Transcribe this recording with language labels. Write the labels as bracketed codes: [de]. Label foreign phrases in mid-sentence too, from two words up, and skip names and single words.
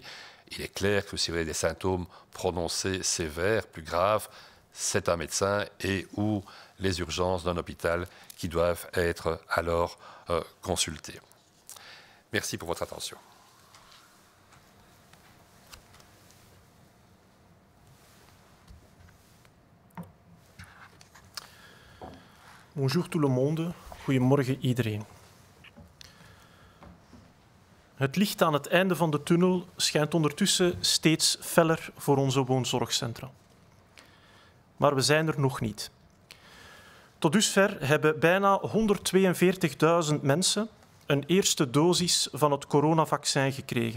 [fr] Il est clair que si vous avez des symptômes prononcés sévères, plus graves, c'est un médecin et ou les urgences d'un hôpital qui doivent être alors consultées. Merci pour votre attention. Bonjour tout le monde, [nl] goedemorgen iedereen. Het licht aan het einde van de tunnel schijnt ondertussen steeds feller voor onze woonzorgcentra. Maar we zijn er nog niet. Tot dusver hebben bijna 142.000 mensen een eerste dosis van het coronavaccin gekregen.